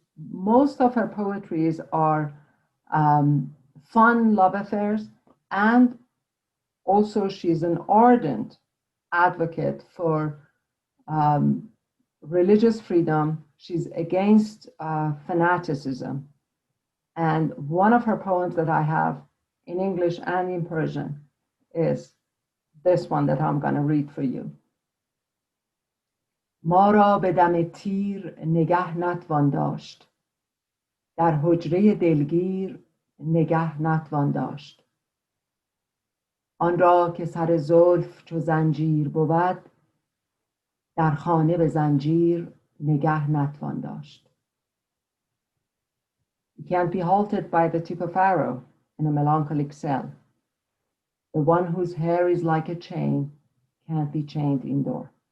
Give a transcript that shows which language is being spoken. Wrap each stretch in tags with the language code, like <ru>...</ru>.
<en>Most of her poetries are fun love affairs, and also she's an ardent advocate for religious freedom. She's against fanaticism. And one of her poems that I have in English and in Persian is this one that I'm going to read for you.</en> <fa>ما را به دم تیر نگه نتوان داشت، در حجره دلگیر نگه نتوان داشت. آن را که سر زلف چو زنجیر بود، در خانه به زنجیر نگه نتوان داشت.</fa> <en>You can't be halted by the tip of arrow in a melancholic cell. The one whose hair is like a chain can't be chained indoor.</en>